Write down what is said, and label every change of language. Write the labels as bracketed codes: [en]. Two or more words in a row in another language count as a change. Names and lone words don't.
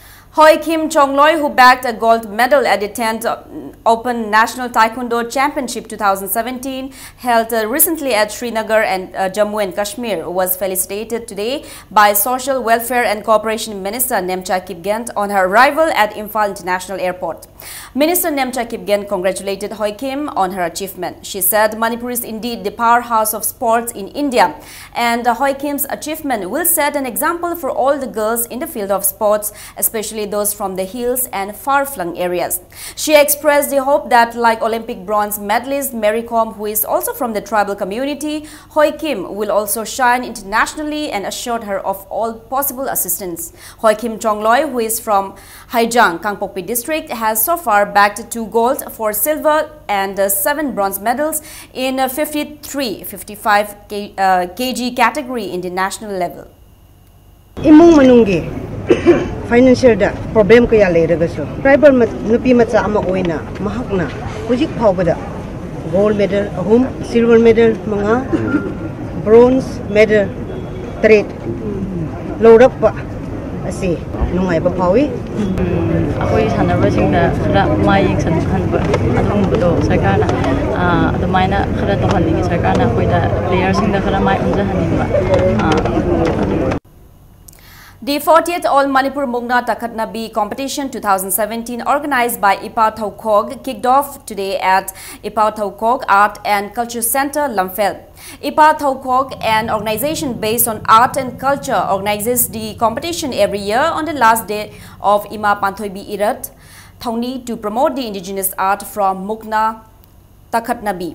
[en] Hoi Kim Chongloi, who bagged a gold medal at the 10th Open National Taekwondo Championship 2017, held recently at Srinagar and Jammu and Kashmir, was felicitated today by Social Welfare and Cooperation Minister Nemcha Kipgen on her arrival at Imphal International Airport. Minister Nemcha Kipgen congratulated Hoi Kim on her achievement. She said Manipur is indeed the powerhouse of sports in India, and Hoi Kim's achievement will set an example for all the girls in the field of sports, especially those from the hills and far-flung areas. She expressed the hope that, like Olympic bronze medalist Mary Kom, who is also from the tribal community, Hoi Kim will also shine internationally, and assured her of all possible assistance. Hoi Kim Chongloi, who is from Haijang, Kangpokpi district, has so far bagged 2 gold, 4 silver and 7 bronze medals in 53-55 kg category in the national level. [mni] Imong manunggi financial da problem kaya leiragaso tribal nupi macha ama oina mahakna hujik phawbada [en] gold medal [mni] ahum [en] silver medal [mni] manga [en] bronze medal [mni] 3 lorak pa asi nungai ba phawi akoi sanarwasingda khara mai san khanba adungbudo sarkarna adumaina khara tohanni sarkarna koida players singda khara mai unjahanimba. [en] The 40th All Manipur Mukna Takhatnabi competition 2017, organized by Ipa Thaukog, kicked off today at Ipa Thaukog Art and Culture Center, Lamphel. Ipa Thaukog, an organization based on art and culture, organizes the competition every year on the last day of Ima Panthoibi Irat, Thauni, to promote the indigenous art from Mukna Takhatnabi.